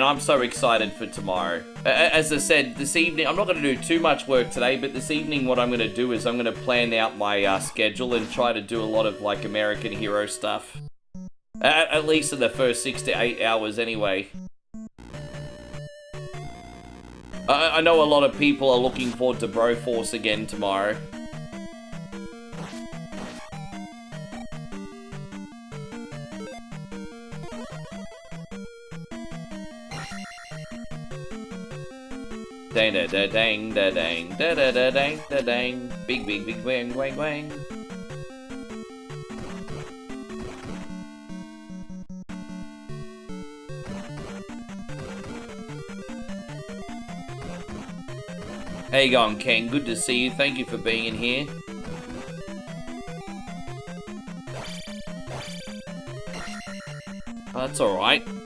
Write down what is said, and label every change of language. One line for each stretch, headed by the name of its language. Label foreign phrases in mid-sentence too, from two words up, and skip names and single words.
English: I'm so excited for tomorrow. As I said, this evening, I'm not going to do too much work today, but this evening what I'm going to do is I'm going to plan out my schedule and try to do a lot of, like, American Hero stuff. At least in the first 6 to 8 hours anyway. I know a lot of people are looking forward to Broforce again tomorrow. Dang da da dang da dang da da da dang da dang. Big big big wang wang wang. How you going, Ken? Good to see you. Thank you for being in here. Oh, that's alright.